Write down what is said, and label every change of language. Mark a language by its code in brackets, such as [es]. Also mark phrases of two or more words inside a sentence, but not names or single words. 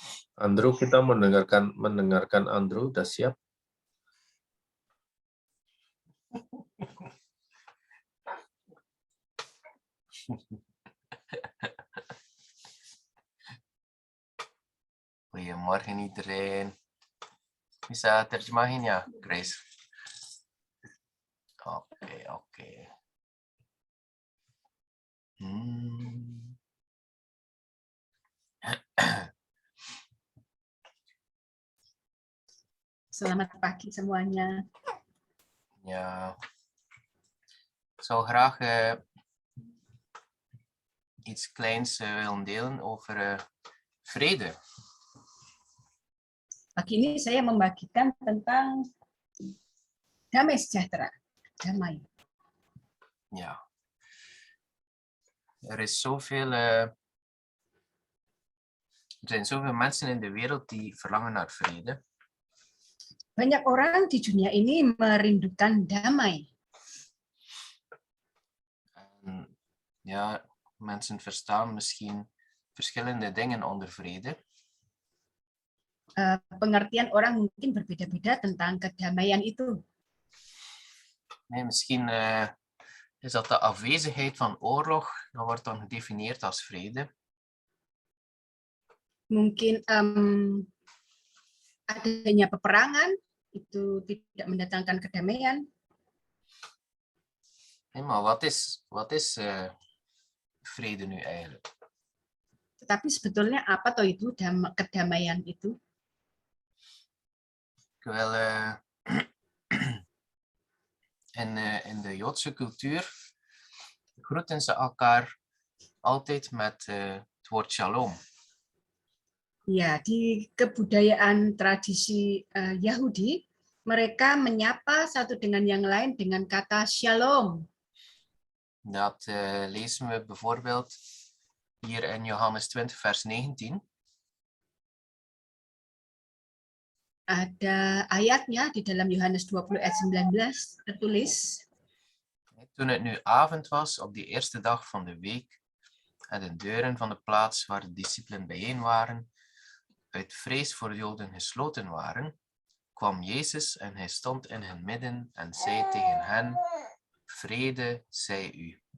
[id] Andrew, kita mendengarkan Andrew, udah siap? [nl] Goedemorgen iedereen. [id] Bisa terjemahin ya, Grace? Oke. Selamat pagi semuanya. [nl] Ja. Ik zou graag iets kleins willen delen over vrede. [id] Pagi ini saya membagikan tentang damai sejahtera. Damai. [nl] Ja. Er zijn zoveel mensen in de wereld die verlangen naar vrede. [id] Banyak orang di dunia ini merindukan damai. [nl] En ja, mensen verstaan misschien verschillende dingen onder vrede. [id] Pengertian orang mungkin berbeda-beda tentang kedamaian itu. [nl] Nee, misschien is dat de afwezigheid van oorlog, dat wordt dan gedefinieerd als vrede. [id] Mungkin adanya peperangan itu tidak mendatangkan kedamaian. [nl] Nee, maar wat is vrede nu eigenlijk? [id] Tetapi sebetulnya apa toh itu kedamaian itu? [nl] Wel, in de Joodse cultuur groeten ze elkaar altijd met het woord shalom. [id] Ya, di kebudayaan tradisi Yahudi, mereka menyapa satu dengan yang lain dengan kata shalom. [nl] Dat lezen we bijvoorbeeld hier in Johannes 20 vers 19. [id] Ada ayatnya di dalam Yohanes 20 ayat 19 tertulis. [nl] Toen het nu avond was op die eerste dag van de week en de deuren van de plaats waar de discipelen bijeen waren, uit vrees voor de Joden gesloten waren, kwam Jezus en hij stond in hun midden en zei tegen hen, vrede zij u.